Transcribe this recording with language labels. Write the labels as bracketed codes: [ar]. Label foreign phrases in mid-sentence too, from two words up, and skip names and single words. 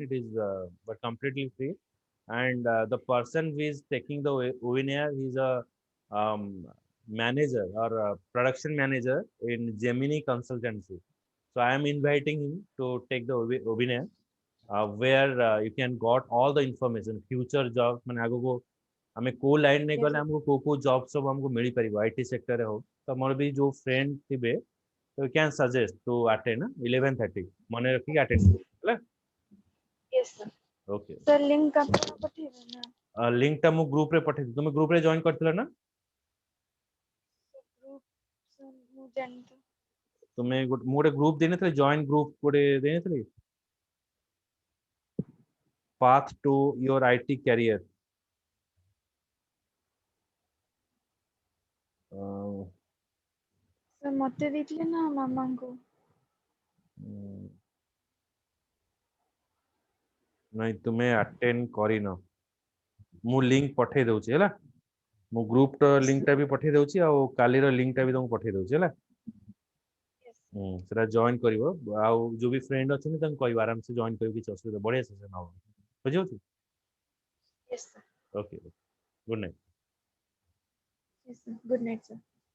[en] It is but completely free. And the person who is taking the webinar, he's a um, manager or a production manager in Gemini Consultancy. So I am inviting him to take the webinar where you can got all the information, future jobs. [or] ମାନେ ଆଗକୁ ଆମେ କୋଉ ଲାଇନ୍ ରେ [en] Yes, [or] ଗଲେ ଆମକୁ କୋଉ କୋଉ ଜବ୍ ସବୁ ଆମକୁ ମିଳିପାରିବ ଆଇଟି ସେକ୍ଟରରେ ହଉ ତମର ବି ଯୋଉ ଫ୍ରେଣ୍ଡ ଥିବେ [en] so you can suggest to attend [or] 11:30 ମନେ ରଖିକି attend କରିବେ ହେଲା [en] yes, sir. [or] ଓକେ Sir, link ଆପଣ ପଠେଇବେ ନା? ଲିଙ୍କ ଟା ମୁଁ ଗ୍ରୁପ ରେ ପଠେଇଛି ତୁମେ ଗ୍ରୁପ ରେ ଜଏନ କରିଥିଲ ନା [en] Group, sir, [or] ମୁଁ ଜାଣିନି ତ। ତୁମେ ମୁଁ ଗୋଟେ ଗ୍ରୁପ ଦେଇନଥିଲି ଜଏନ ଗ୍ରୁପ ଗୋଟେ ଦେଇନଥିଲି [en] path to your IT career Sir, [or] ମତେ ଦେଇଥିଲେ ନା ମାମାଙ୍କୁ? ନାଇଁ ତୁମେ ଆଟେଣ୍ଡ କରିନ ମୁଁ ଲିଙ୍କ ପଠେଇ ଦଉଛି ହେଲା ମୁଁ ଗ୍ରୁପ ର [en] Yes, [or] ଲିଙ୍କ [en] sir. [or] ଟା ବି ପଠେଇ ଦଉଛି ଆଉ କାଲିର ଲିଙ୍କ ଟା ବି ତମକୁ ପଠେଇ ଦଉଛି ହେଲା [en] Yes, [or] ସେଟା ଜଏନ କରିବ ଆଉ ଯୋଉ ବି ଫ୍ରେଣ୍ଡ ଅଛନ୍ତି ତାଙ୍କୁ କହିବ ଆରାମସେ ଜଏନ କରିବ କିଛି ଅସୁବିଧା ବଢିଆ ସେସନ ହବ ବୁଝିହଉଛି [en] yes, sir. okay good night Yes, sir. Good night, sir.